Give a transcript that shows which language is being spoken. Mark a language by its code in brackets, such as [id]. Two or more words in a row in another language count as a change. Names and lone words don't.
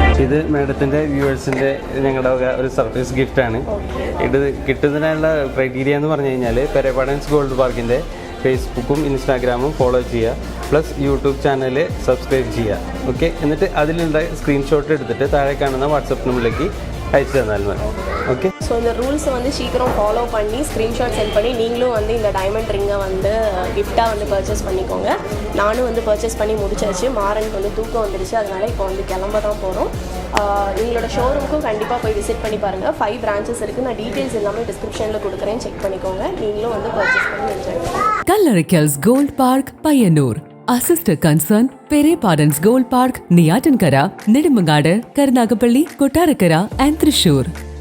[ml] ഇത് മാഡത്തിൻ്റെ വ്യൂവേഴ്സിൻ്റെ ഞങ്ങളുടെ ഒരു [en] surprise giftaanu. [ml] ഇത് കിട്ടുന്നതിനുള്ള ക്രൈറ്റീരിയ എന്ന് പറഞ്ഞു കഴിഞ്ഞാൽ പെരേപ്പാടൻസ് ഗോൾഡ് പാർക്കിൻ്റെ ഫേസ്ബുക്കും ഇൻസ്റ്റാഗ്രാമും ഫോളോ ചെയ്യുക, പ്ലസ് [en] YouTube channel [ml] സബ്സ്ക്രൈബ് ചെയ്യുക. ഓക്കെ, എന്നിട്ട് അതിലുള്ള സ്ക്രീൻഷോട്ട് എടുത്തിട്ട് താഴെ കാണുന്ന വാട്സപ്പ് നമ്പറിലേക്ക് [ta] அழைச்சி தந்தால் மேம். [ml] ஓகே, [ta] ஸோ இந்த ரூல்ஸை வந்து சீக்கிரம் ஃபாலோ பண்ணி [en] screenshot send [ta] பண்ணி நீங்களும் வந்து இந்த [en] diamond ringai [ta] வந்து கிஃப்டாக வந்து பர்ச்சேஸ் பண்ணிக்கோங்க. நானும் வந்து பர்ச்சேஸ் பண்ணி முடிச்சாச்சு. மாறனுக்கு வந்து தூக்கம் வந்துடுச்சு, அதனால் இப்போ வந்து கிளம்ப தான் போகிறோம். எங்களோட ஷோரூமுக்கும் கண்டிப்பாக போய் விசிட் பண்ணி பாருங்கள். 5 பிரான்ச்சஸ் இருக்குது. நான் டீட்டெயில்ஸ் எல்லாமே டிஸ்கிரிப்ஷனில் கொடுக்குறேன், செக் பண்ணிக்கோங்க. நீங்களும் வந்து பர்ச்சேஸ் பண்ணி என்ஜாய் பண்ணுங்கள். [en] Kallarackals Gold Park, Payyannur. Our sister concern, Pereppadans Gold Park, Neyyattinkara, Nedumangad, Karunagappally, Kottarakkara and Thrissur.